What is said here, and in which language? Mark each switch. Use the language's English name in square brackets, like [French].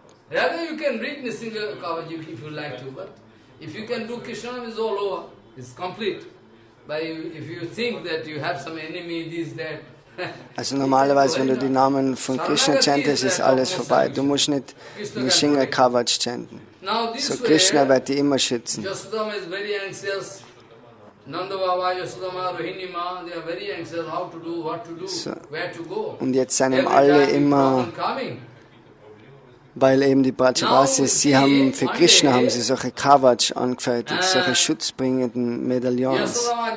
[English] Rather you can read Nishinga Kavach if you like to, but if you can do Krishna, it's all over, it's complete. But if you think that you have some enemy, this, that. [German] Also normalerweise, wenn du die Namen von Krishna chantest, ist alles vorbei. Du musst nicht Nishinga Kavach chanten. So Krishna wird dich immer schützen. [English] Yasodama is very anxious. Nanda Baba, Yasodama, Rohini Ma, they are very anxious how to do, what to do, where to go. [German] Und jetzt sind eben alle immer, weil eben die Brajavasis, sie haben für Krishna haben sie solche Kavach angefertigt, solche schutzbringenden Medaillons.